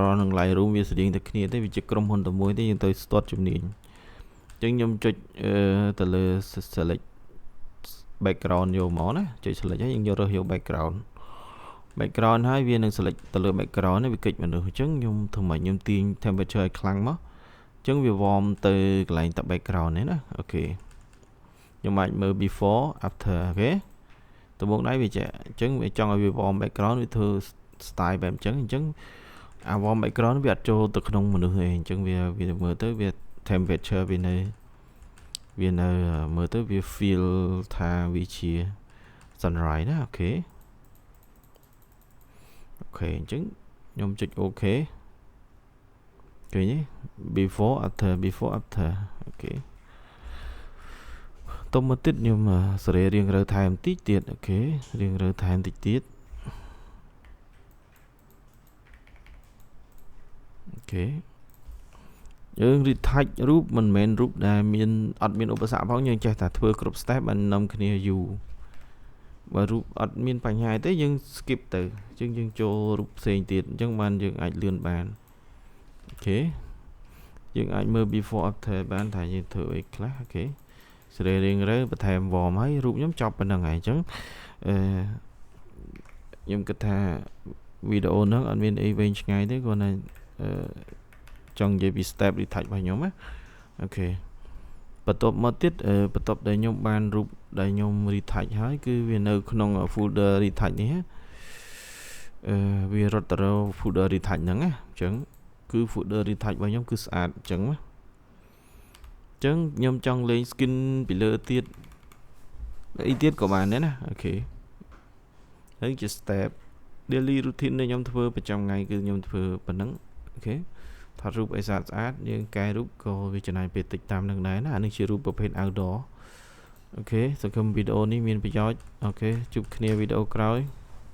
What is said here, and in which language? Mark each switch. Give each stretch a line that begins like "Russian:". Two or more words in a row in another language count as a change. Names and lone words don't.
Khmer: RAW និង Lightroom វាស្តៀងតែគ្នាទេវាជាក្រុមហ៊ុនតែមួយទេយើងទៅ start ជំនាញអញ្ចឹងខ្ញុំចុចទៅលើ
English: select background
Khmer: យកមកណាចុច select ហើយយើងយករើសយក background ហើយវានឹង select ទៅលើ background នេះវាគិចមនុស្សអញ្ចឹងខ្ញុំធ្វើម៉េចខ្ញុំទាញ temperature ឲ្យខ្លាំងមកអញ្ចឹងវាវមទៅកន្លែងតា background នេះណាអូខេខ្ញុំអាចមើល
English: before after
Khmer: អូខេដំបូងដៃវាចេះអញ្ចឹងវាចង់ឲ្យវាវម background វាធ្វើ style បែបអញ្ចឹងអា
English: warm background
Khmer: វាអត់ចូលទៅក្នុងមនុស្សទេអញ្ចឹងវាមើលទៅវា temperature វានៅមើលទៅវា feel ថាវាជា sunrise ណាអូខេ អញ្ចឹងខ្ញុំចុច OK ឃើញទេ
English: before after
Khmer: អូខេតមកទៀតខ្ញុំសេរីរៀងរើថែមបន្តិចទៀតអូខេរៀងរើថែមបន្តិចទៀត អូខេយើង retouch រូបមិនមែនរូបដែលអត់មានឧបសគ្គផងយើងចេះតែធ្វើគ្រប់ step បាននាំគ្នាយូរបើរូបអត់មានបញ្ហាទេយើង skip ទៅអញ្ចឹងយើងចូលរូបផ្សេងទៀតអញ្ចឹងបានយើងអាចលឿនបានអូខេយើងអាចមើល
English: before after
Khmer: បានថាយើងធ្វើអីខ្លះអូខេសេរីរៀងរើបន្ថែម warm ហើយរូបខ្ញុំចប់ប៉ុណ្្នឹងហើយអញ្ចឹង ខ្ញុំគិតថាវីដេអូហ្នឹងអត់មានអីវែងឆ្ងាយទេគ្រាន់តែចង់និយាយពី
English: step retouch
Khmer: របស់ខ្ញុំណាអូខេបន្ទាប់មកទៀតបន្ទាប់ដែលខ្ញុំបានរូបដែលខ្ញុំ retouch ហើយគឺវានៅក្នុង
English: folder retouch
Khmer: នេះវារត់ទៅរក
English: folder retouch
Khmer: ហ្នឹងណាអញ្ចឹងគឺ
English: folder retouch
Khmer: របស់ខ្ញុំគឺស្អាតអញ្ចឹងណា ខ្ញុំចង់លេង skin ពីលើទៀតអីទៀតក៏បានដែរណាអូខេហើយជា
English: step daily routine
Khmer: ដែលខ្ញុំធ្វើប្រចាំថ្ងៃគឺខ្ញុំធ្វើប៉ុណ្ណឹងអូខេថតរូបឲ្យស្អាតយើងកែរូបក៏វាចំណាយពេលតិចតាមនឹងដែរណាអានេះជារូបប្រភេទ outdoor អូខេសង្ឃឹមវីដេអូនេះមានប្រយោជន៍អូខេជួបគ្នាវីដេអូក្រោយ